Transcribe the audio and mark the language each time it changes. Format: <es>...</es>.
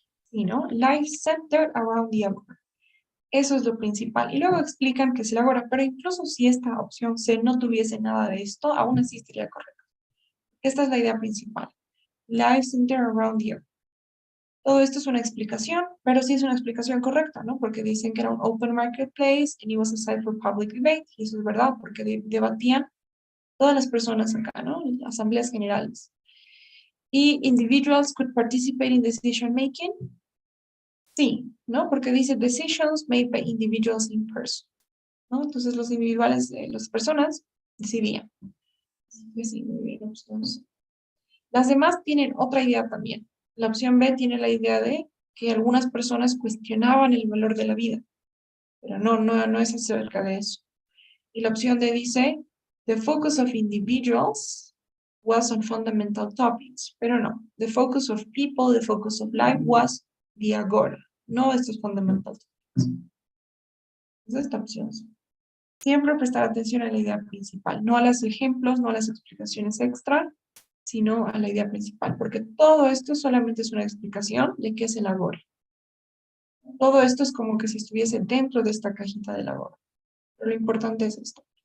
<es>Sí, ¿no?</es> <en>Life centered around the agora.</en> <es>Eso es lo principal. Y luego explican que es el agora, pero incluso si esta opción C no tuviese nada de esto, aún así estaría correcto. Esta es la idea principal.</es> <en>Life center around you.</en> <es>Todo esto es una explicación, pero sí es una explicación correcta, ¿no? Porque dicen que era un</es> <en>open marketplace and it was a site for public debate.</en> <es>Y eso es verdad, porque debatían todas las personas acá, ¿no? Asambleas generales.</es> <en>Y individuals could participate in decision making.</en> <es>Sí, ¿no? Porque dice</es> <en>decisions made by individuals in person,</en> <es>¿no? Entonces los individuales, las personas decidían. Así que sí, muy bien, opción C. Las demás tienen otra idea también. La opción B tiene la idea de que algunas personas cuestionaban el valor de la vida, pero no es acerca de eso. Y la opción D dice,</es> <en>the focus of individuals was on fundamental topics,</en> <es>pero no.</es> <en>The focus of people, the focus of life was the agora,</en> <es>no estos</es> <en>fundamental topics.</en> <es>Es esta opción. Siempre prestar atención a la idea principal, no a los ejemplos, no a las explicaciones extra, sino a la idea principal, porque todo esto solamente es una explicación de qué es el agora. Todo esto es como que si estuviese dentro de esta cajita del agora. Pero lo importante es esto.</es>